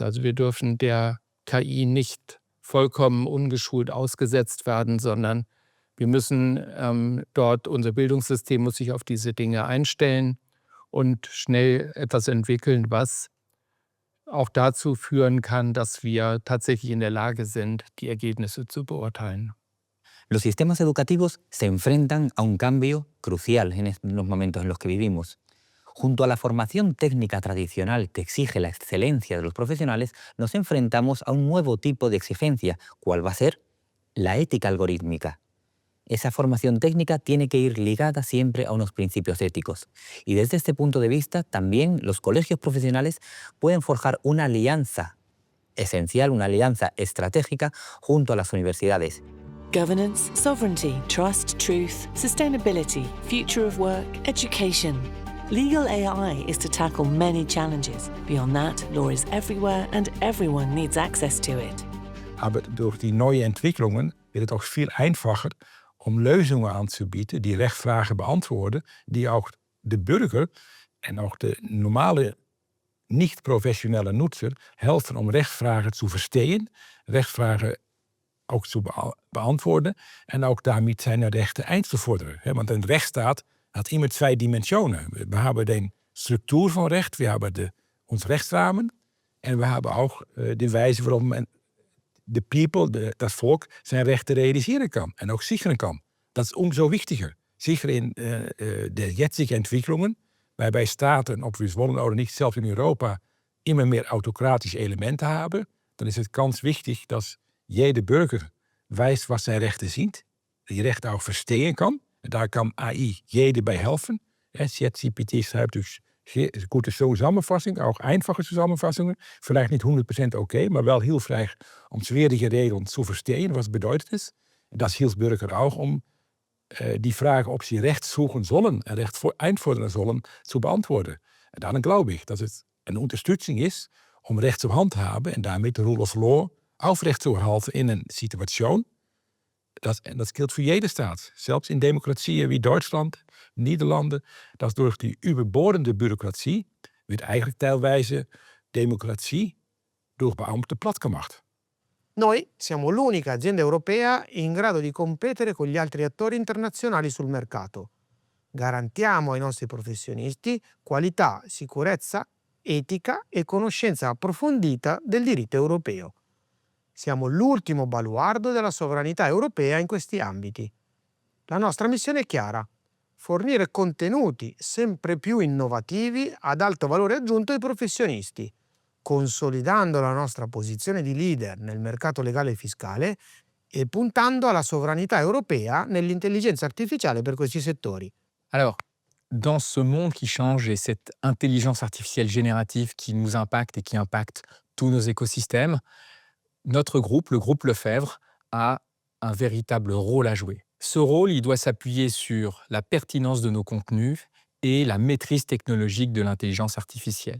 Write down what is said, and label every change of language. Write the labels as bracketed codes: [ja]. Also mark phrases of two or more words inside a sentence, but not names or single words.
[de] Also wir dürfen der KI nicht vollkommen ungeschult ausgesetzt werden, sondern wir müssen dort, unser Bildungssystem muss sich auf diese Dinge einstellen und schnell etwas entwickeln, was auch dazu führen kann, dass wir tatsächlich in der Lage sind, die Ergebnisse zu beurteilen. [es] Los sistemas educativos se enfrentan a un cambio crucial en los momentos en los que vivimos. Junto a la formación técnica tradicional que exige la excelencia de los profesionales, nos enfrentamos a un nuevo tipo de exigencia, ¿cuál va a ser? La ética algorítmica. Esa formación técnica tiene que ir ligada siempre a unos principios éticos. Y desde este punto de vista, también los colegios profesionales pueden forjar una alianza esencial, una alianza estratégica junto a las universidades. [en] Governance, sovereignty, trust, truth, sustainability, future of work, education. Legal AI is to tackle many challenges. Beyond that, law is everywhere and everyone needs access to it. [de] Aber durch die neue Entwicklungen wird es auch viel einfacher, um Lösungen anzubieten, die Rechtsfragen beantworten, die auch [nl] de Bürger en ook de normale [de] nicht-professionelle Nutzer helfen [nl] om rechtsvragen te verstaan, rechtsvragen ook te beantwoorden en ook daarmee zijn rechten [de] einzuforderen. [nl] Want een rechtsstaat [de] hat immer [nl] twee dimensionen. We hebben de structuur van recht, we hebben ons rechtsrahmen en we hebben ook de wijze waarop de people, dat volk, zijn rechten realiseren kan en ook sicheren kan. Dat is [de] umso wichtiger. Sicher in de jetzige Entwicklungen, waarbij Staaten, ob wir es wollen oder nicht, zelfs in Europa, immer meer autocratische Elemente haben, [nl] dan is het [de] ganz wichtig, dass jeder Bürger weiß, was [nl] zijn rechten [de] sind, die rechten auch verstehen kann. [nl] En daar kan AI jeder bij helfen. [de] ChatGPT schreibt durch gute Zusammenfassung, auch einfache Zusammenfassungen. Vielleicht nicht 100% okay, [nl] maar wel [de] hilfreich, um schwierige Regeln zu verstehen, was bedeutet es. Das hilft Bürger auch, um die Frage, ob sie Recht suchen sollen en Recht einfordern sollen, zu beantworten. [nl] En dan [de] glaube ich, dass es eine Unterstützung ist, um Recht zu handhaben [nl] en daarmee de [en] rule of law [de] aufrecht zu erhalten in een Situation. [nl] En dat [de] gilt für jede Staat. [nl] Zelfs in Demokratieën wie Duitsland, Nederlanden, dat door die [de] überbordende Bürokratie wird [nl] eigenlijk teilweise democratie door beambten platgemacht. [it] Noi siamo l'unica azienda europea in grado di competere con gli altri attori internazionali sul mercato. Garantiamo ai nostri professionisti qualità, sicurezza, etica e conoscenza approfondita del diritto europeo. Siamo l'ultimo baluardo della sovranità europea in questi ambiti. La nostra missione è chiara: fornire contenuti sempre più innovativi ad alto valore aggiunto ai professionisti, consolidando la nostra posizione di leader nel mercato legale e fiscale e puntando alla sovranità europea nell'intelligenza artificiale per questi settori. [fr] Alors, dans ce monde qui change et cette intelligence artificielle générative qui nous impacte et qui impacte tous nos écosystèmes, notre groupe, le groupe Lefebvre, a un véritable rôle à jouer. Ce rôle, il doit s'appuyer sur la pertinence de nos contenus et la maîtrise technologique de l'intelligence artificielle.